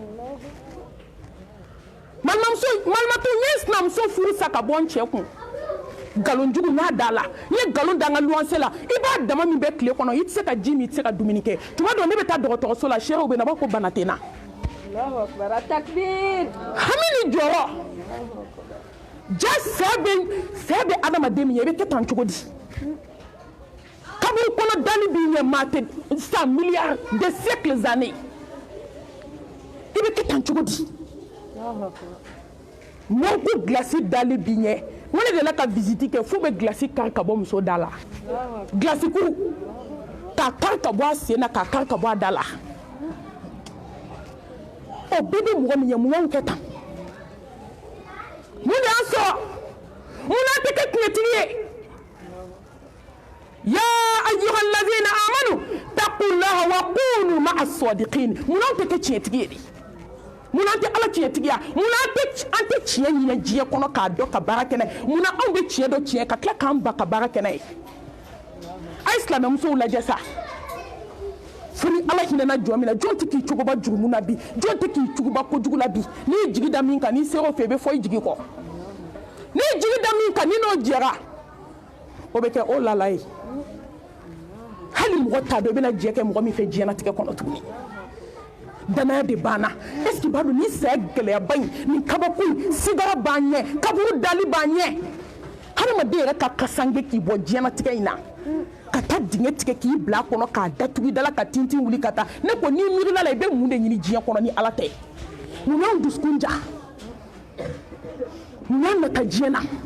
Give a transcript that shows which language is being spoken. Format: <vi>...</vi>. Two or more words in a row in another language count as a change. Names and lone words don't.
<bm>malimatu n ye sinamuso furu sa ka bɔ n cɛ kun galon jugu n'a da la n ye galon da n ka luwanse la i b'a dama min bɛ tile kɔnɔ i tɛ se ka ji min i tɛ se ka dumuni kɛ tuma dɔ ne bɛ taa dɔgɔtɔrɔso la seerew bɛ na u b'a fɔ ko bana tɛ n na hami ni jɔrɔ ja sɛ bɛ adamaden min ye i bɛ kɛ tan cogo di kaburu kɔnɔ dali b'i ɲɛ maa tɛ sa</bm> <fr>milliards de siècles années</fr> <bm>i bɛ kɛ tan cogo di mɔɔ ko gilasi dali b'i ɲɛ n ko ne delila ka visite kɛ f'u bɛ gilasi kari ka bɔ muso da la gilasi kuru k'a kari ka bɔ a sen na k'a kari ka bɔ a da la o bɛɛ bɛ mɔgɔ min ye mun y'anw kɛ tan mun de y'an sɔrɔ mun n'an tɛ kɛ tiɲɛtigi ye</bm> <ar>يا أيها الذين آمنوا اتقوا الله وكونوا مع الصادقين</ar> <bm>mun n'anw tɛ kɛ tiɲɛtigi ye de mun n'an tɛ ala tiɲɛtigiya mun an tɛ tiɲɛ ɲinɛ diɲɛ kɔnɔ k'a dɔn ka baara kɛ n'a ye mun na anw bɛ tiɲɛ dɔn tiɲɛ ka tila k'an ba ka baara kɛ n'a ye a ye silamɛmusow lajɛ sa fo ni ala hinɛna jɔn min na jɔn tɛ k'i cogoba jurumu na bi jɔn tɛ k'i cogoba kojugu la bi n'i ye jigi da min kan n'i ser'o fɛ i bɛ fɔ i jigi kɔ n'i ye jigi da min kan ni n'o jɛra o bɛ kɛ o lala ye hali mɔgɔ t'a dɔn i bɛna jɛ kɛ mɔgɔ min fɛ diɲɛlatigɛ kɔnɔ tuguni danaya de banna</bm> <fr>est ce que</fr> <bm>b'a dɔn ni saya gɛlɛyaba in nin kabako in sigara b'an ɲɛ kaburu dali b'an ɲɛ hadamaden yɛrɛ ka kasange k'i bɔ diɲɛlatigɛ in na ka taa dingɛ tigɛ k'i bila a kɔnɔ k'a datugu i da la ka tintin wuli ka taa ne ko n'i miirila la i bɛ mun de ɲini diɲɛ kɔnɔ ni ala tɛ mun y'anw dusukun ja mun y'an nata diɲɛ na</bm>